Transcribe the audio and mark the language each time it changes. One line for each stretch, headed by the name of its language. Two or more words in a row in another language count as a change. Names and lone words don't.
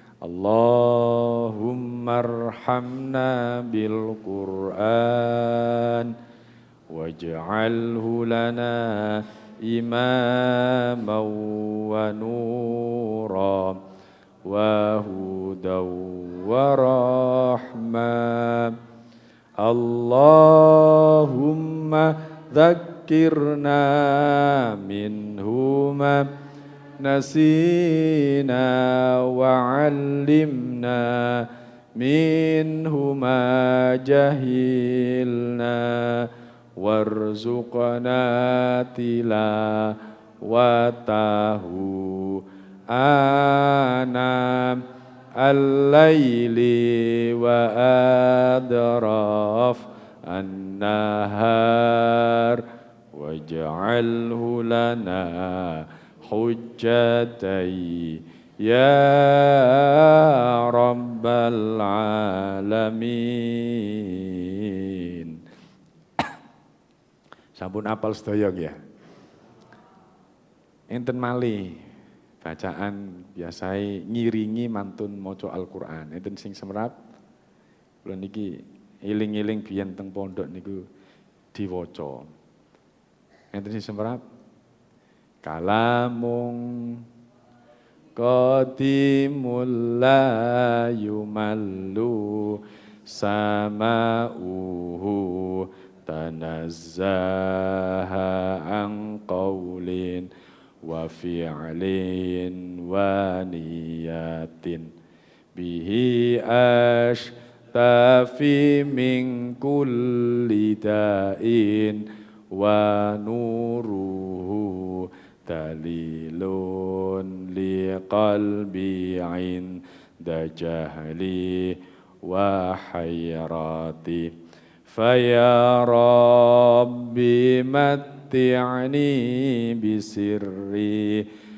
Arabic: اللهم ارحمنا بالقرآن واجعله لنا إماما ونورا وهدى ورحمة. اللهم ذكرنا منهما نسينا وعلمنا منهما جهلنا وارزقنا تلاوته آناء الليل وأطراف النهار واجعله لنا حجتي يا رب العالمين.
Javanese: Sampun apal sedaya ya. Enten malih bacaan biasai ngiringi mantun maca Al-Qur'an. Enten sing semrap. Kula niki eling-eling biyen teng pondok niku diwaca. Enten sing semrap.
Arabic: كلام قديم لا يمل سماعه تنزه عن قول وفعل ونية به أشتفي من كل داء ونوره دليل لقلبي عند جهلي وحيرتي فيا رب متعني بسر